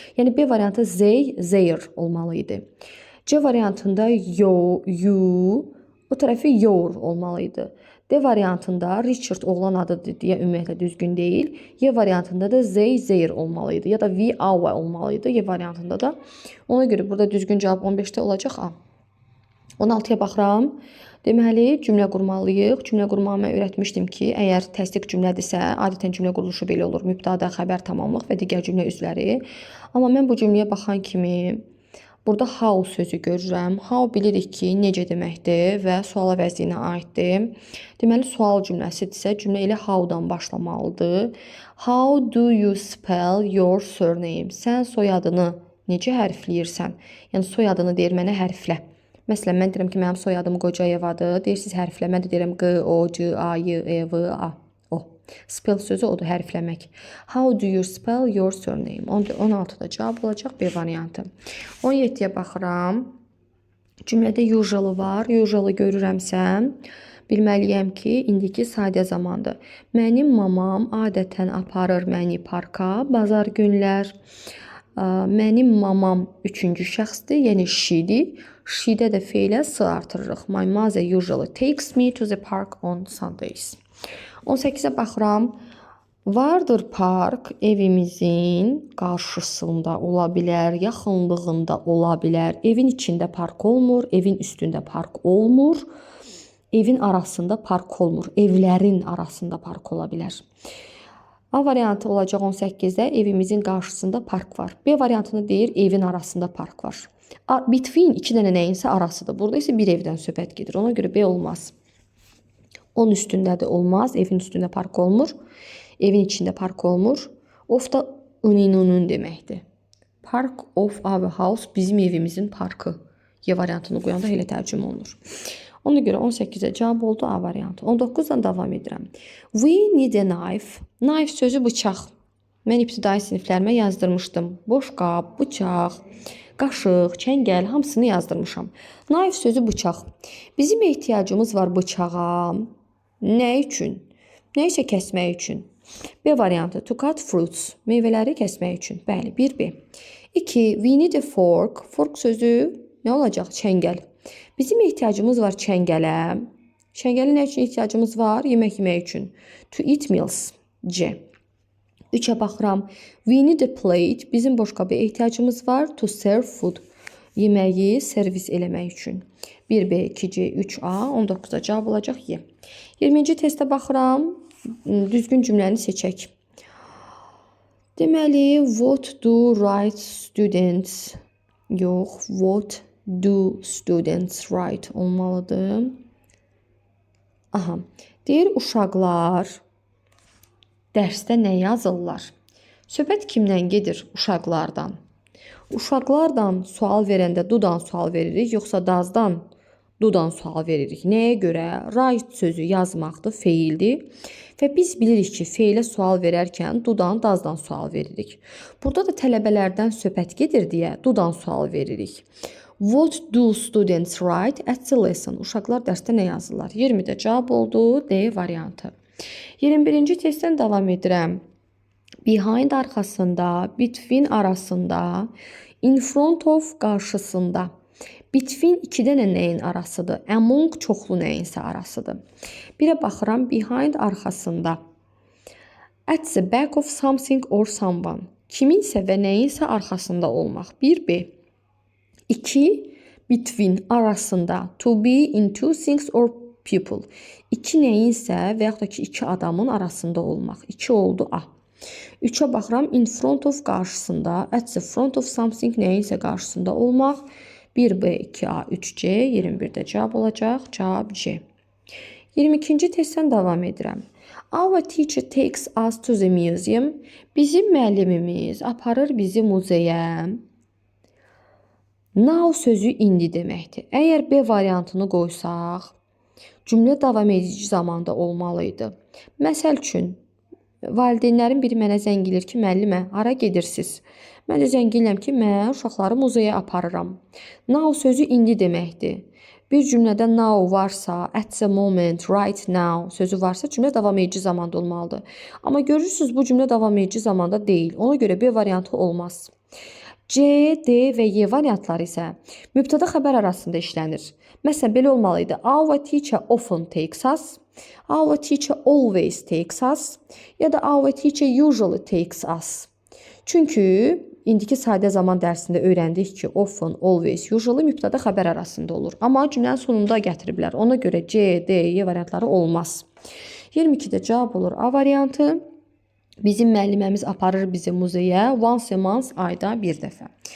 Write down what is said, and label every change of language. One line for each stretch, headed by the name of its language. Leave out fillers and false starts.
Azerbaijani: Yəni B variantı Zeyr olmalıydı. C variantında you, o tərəfi your olmalıydı. D variantında Richard oğlan adıdır deyə ümumiyyətlə düzgün deyil. Y variantında da Zeyr olmalıydı. Ya da we our olmalıydı. Y variantında da. Ona görə burada düzgün cavab 15-də olacaq A. 16-ya baxıram. Deməli, cümlə qurmalıyıq. Cümlə qurmağı mən öyrətmişdim ki, əgər təsdiq cümlədirsə, adətən cümlə quruluşu belə olur. Mübtəda, xəbər, tamamlıq və digər cümlə üzvləri. Amma mən bu cümləyə baxan kimi burada how sözü görürəm. How bilirik ki, necə deməkdir və sual əvəzliyinə aiddir. Deməli, sual cümləsidirsə, cümlə elə how-dan başlamalıdır.
English: How do you spell your surname?
Azerbaijani: Sən soyadını necə hərfləyirsən? Yəni, soyadını deyir mənə hərflə. Məsələn, mən deyirəm ki, mənim soyadım Qocayevadır. Deyirsiniz hərflə. Mən də deyirəm G-O-C-A-Y-E-V-A. O. Spell sözü odur, hərfləmək.
English: How do you spell your surname?
Azerbaijani: 16-da cavab olacaq B variantı. 17-yə baxıram. Cümlədə usual var. Usual görürəmsə, bilməliyəm ki, indiki sadə zamandır. Mənim mamam adətən aparır məni parka bazar günlər. Mənim mamam üçüncü şəxsdir, yəni she-dir. She-də də feilə s artırırıq.
English: My mother usually takes me to the park on Sundays.
Azerbaijani: 18-ə baxıram. Vardır park evimizin qarşısında ola bilər, yaxınlığında ola bilər. Evin içində park olmur, evin üstündə park olmur. Evin arasında park olmur. Evlərin arasında park ola bilər. A variantı olacaq 18-də evimizin qarşısında park var. B variantını deyir evin arasında park var. Between iki dənə nəyinsə arasıdır. Burada isə bir evdən söhbət gedir. Ona görə B olmaz. Onun üstündə də olmaz. Evin üstündə park olmur. Evin içində park olmur. Of da ının deməkdir.
English: Park of our house
Azerbaijani: bizim evimizin parkı. Y variantını qoyanda elə tərcümə olunur. Ona görə 18-ə cavab oldu A variantı. 19-dan davam edirəm.
English: We need a knife.
Azerbaijani: Knife sözü bıçaq. Mən ibtidai siniflərimə yazdırmışdım. Boşqab, bıçaq, qaşıq, çəngəl hamısını yazdırmışam. Knife sözü bıçaq. Bizim ehtiyacımız var bıçağa. Nə üçün? Nə isə kəsmək üçün. B variantı
English: to cut fruits.
Azerbaijani: Meyvələri kəsmək üçün. Bəli, 1B. 2.
English: We need a fork.
Azerbaijani: Fork sözü nə olacaq? Çəngəl. Bizim ehtiyacımız var çəngələ. Çəngələ nə üçün ehtiyacımız var? Yemək yemək üçün.
English: To eat meals.
Azerbaijani: C. 3-ə baxıram.
English: We need a plate.
Azerbaijani: Bizim boşqaba ehtiyacımız var.
English: To serve food.
Azerbaijani: Yeməyi servis eləmək üçün. 1B, 2C, 3A. 19-da cavab olacaq Y. 20-ci testə baxıram. Düzgün cümləni seçək. Deməli,
English: what do write students?
Azerbaijani: Yox,
English: what do students write
Azerbaijani: olmalıdır. Aha. Deyir, uşaqlar dərsdə nə yazırlar? Söhbət kimdən gedir? Uşaqlardan. Uşaqlardan sual verəndə dudan sual veririk, yoxsa dazdan? Do-dan sual veririk. Nəyə görə? Write sözü yazmaqdır, feildir. Və biz bilirik ki, feilə sual verərkən do-dan, does-dan sual veririk. Burada da tələbələrdən söhbət gedir deyə do-dan sual veririk.
English: What do students write at the lesson?
Azerbaijani: Uşaqlar dərsdə nə yazırlar? 20-də cavab oldu, D variantı. 21-ci testdən davam edirəm. Behind arxasında, between arasında, in front of qarşısında. Between 2 dənə nəyin arasıdır? Among çoxlu nəyinsə arasıdır. Birə baxıram, behind arxasında.
English: At the back of something or someone.
Azerbaijani: Kiminsə və nəyinsə arxasında olmaq. 1B. 2. Between arasında.
English: To be in two things or people.
Azerbaijani: 2 nəyinsə və yaxud da ki 2 adamın arasında olmaq. 2 oldu A. 3'e baxıram, in front of qarşısında.
English: At the front of something
Azerbaijani: nəyinsə qarşısında olmaq. 1B, 2A, 3C, 21'də cavab olacaq. Cavab C. 22-ci testdən davam edirəm.
English: Our teacher takes us to the museum.
Azerbaijani: Bizim müəllimimiz aparır bizi muzeyə. Now sözü indi deməkdir. Əgər B variantını qoysaq, cümlə davam edici zamanda olmalıydı. Məsəl üçün, valideynlərin biri mənə zəng edir ki, müəllimə, hara gedirsiz? Mən də zəng edirəm ki, mən uşaqları muzeyə aparıram. Now sözü indi deməkdir. Bir cümlədə now varsa, at the moment, right now sözü varsa cümlə davam edici zamanda olmalıdır. Amma görürsünüz bu cümlə davam edici zamanda deyil. Ona görə B variantı olmaz. C, D və Y variantları isə mübtəda xəbər arasında işlənir. Məsələn, belə olmalıydı.
English: Our teacher often takes us. Our teacher always takes us.
Azerbaijani: Ya da
English: our teacher usually takes us.
Azerbaijani: Çünki indiki sadə zaman dərsində öyrəndik ki, often, always, usually mübtəda xəbər arasında olur. Amma cümlənin sonunda gətiriblər. Ona görə C, D, Y variantları olmaz. 22-də cavab olur A variantı. Bizim müəlliməmiz aparır bizi muzeyə
English: once a month,
Azerbaijani: ayda bir dəfə.